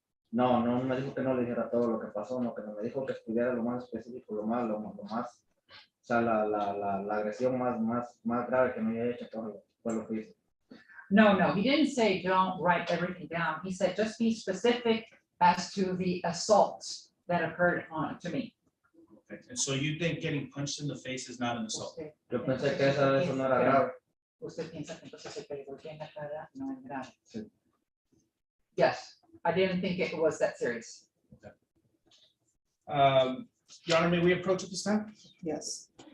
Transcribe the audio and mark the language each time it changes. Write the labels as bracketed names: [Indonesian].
[Spanish] No me dijo que no le dijera todo lo que pasó, no, que me dijo que estuviera lo más específico, lo más, o sea, la agresión más grave que me había hecho, fue lo que hice. [English] No, he didn't say don't write everything down. He said just be specific as to the assaults that occurred to me. Okay, and so you think getting punched in the face is not an assault? [Spanish] Yo pensé que eso no era grave. Usted piensa que entonces el que le golpea en la cara no es grave. Sí. [English] Yes, I didn't think it was that serious. Your Honor, may we approach at this time? Yes.